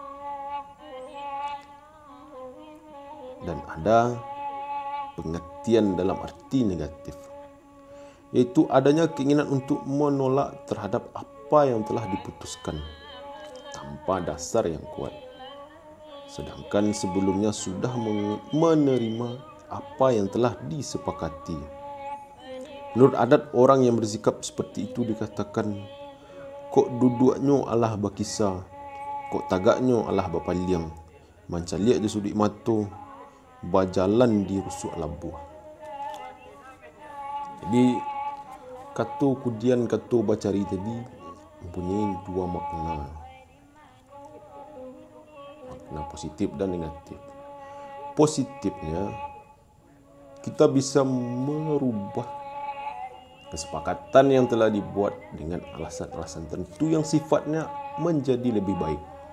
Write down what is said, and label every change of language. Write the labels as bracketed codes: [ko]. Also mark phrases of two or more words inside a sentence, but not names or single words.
[id] Dan ada pengertian dalam arti negatif, yaitu adanya keinginan untuk menolak terhadap apa yang telah diputuskan tanpa dasar yang kuat, sedangkan sebelumnya sudah menerima apa yang telah disepakati. Menurut adat, orang yang bersikap seperti itu dikatakan, [min] kok duduknya alah bakisah, kok tagaknya alah bapaliang, mancaliak je sudik mato, bajalan di rusuk labuh. [id] Jadi kata kudian kata bacari tadi mempunyai dua makna positif dan negatif. Positifnya, kita bisa merubah kesepakatan yang telah dibuat dengan alasan-alasan tertentu yang sifatnya menjadi lebih baik.